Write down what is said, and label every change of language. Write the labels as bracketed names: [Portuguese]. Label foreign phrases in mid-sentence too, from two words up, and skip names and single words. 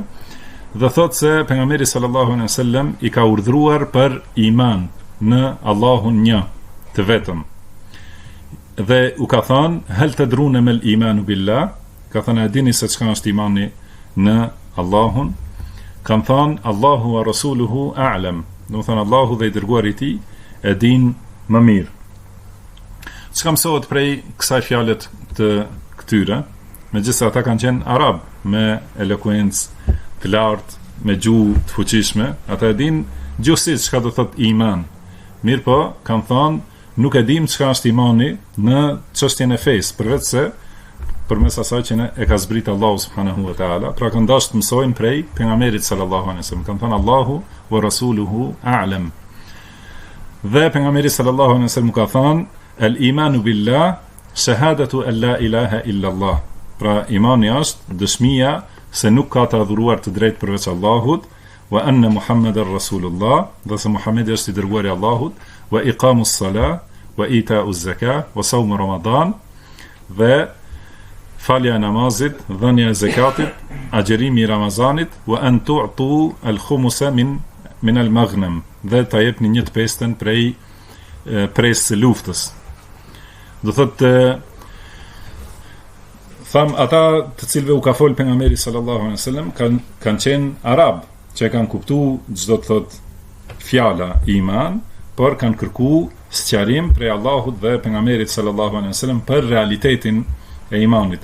[Albanian] Dhe thotë se pejgamberi [Arabic] صلى الله عليه وسلم [Albanian] i ka urdhëruar për iman në Allahun një të vetëm. Dhe u ka thënë [Arabic] هل تدرون ما الإيمان بالله, [Albanian] ka thënë a dini se çka është imani në Allahun? Kan thënë [Arabic] الله ورسوله أعلم. [Albanian] Do të thënë Allahu dhe i dërguari i tij e din më mirë. Çka mësohet prej kësaj fjalë të këtyre, megjithëse ata kanë qenë arab me elokuencë të lartë, me gjuhë të fuqishme, ata e din gjithsesi çka do thotë iman. Mirë po, kanë thënë nuk e dim çka është imani në çështjen e fesë, përveç se përmes asaj që e ka zbrit Allahu [Arabic] سبحانه وتعالى. [Albanian] Pra kanë dashur të mësojnë prej pejgamberit [Arabic] صلى الله عليه وسلم. [Albanian] Kanë thënë [Arabic] الله ورسوله أعلم. [Albanian] Dhe pejgamberi [Arabic] صلى الله عليه وسلم [Albanian] ka thënë [Arabic] الإيمان بالله شهادة أن لا إله إلا الله. [Albanian] Pra imani është dëshmia se nuk ka të adhuruar të drejtë përveç Allahut, [Arabic] وأن محمدا رسول الله, [Albanian] dhe se Muhamedi është i dërguari i Allahut, [Arabic] وإقام الصلاة وإيتاء الزكاة وصوم رمضان, [Albanian] dhe falja e namazit, dhënia e zakatit, agjerimi i Ramazanit, [Arabic] وأن تؤتوا الخمس من المغنم, [Albanian] dhe ta jepni 1/5 prej presë së luftës. Do thotë tham ata të cilëve u ka fol pejgamberi [Arabic] صلى الله عليه وسلم [Albanian] kanë qenë arab, që kanë kuptuar çdo të thotë fjala iman, por kanë kërkuar sqarim prej Allahut dhe pejgamberit [Arabic] صلى الله عليه وسلم [Albanian] për realitetin e imanit.